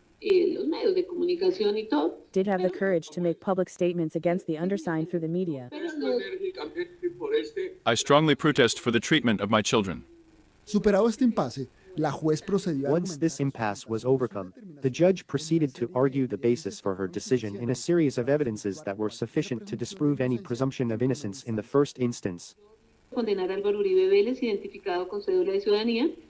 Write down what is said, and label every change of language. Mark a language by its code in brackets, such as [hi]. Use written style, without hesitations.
[es] los medios de comunicación y todo. [en] did have the courage to make public statements against the undersigned through the media. I strongly protest for the treatment of my children. [es] Superado este impasse, la juez procedió a [en] Once this impasse was overcome, the judge proceeded to argue the basis for her decision in a series of evidences that were sufficient to disprove any presumption of innocence in the first instance. [es] Condenar a Álvaro Uribe Vélez, identificado con cédula de ciudadanía.